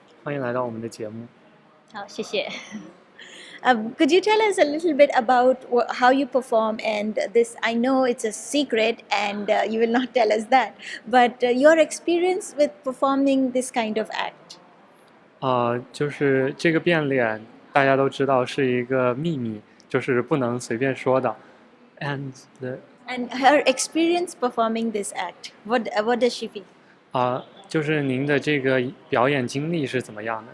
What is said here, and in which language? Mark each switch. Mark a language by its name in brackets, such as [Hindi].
[Chinese] 欢迎来到我们的节目。好，谢谢。 [English] Could you tell us a little bit about how you perform? And this, I know it's a secret and you will not tell us that, but your experience with performing this kind of act. [Chinese] 就是这个变脸，大家都知道是一个秘密，就是不能随便说的。 [English] And her experience performing this act, what does she feel? [Chinese] 就是您的这个表演经历是怎么样的？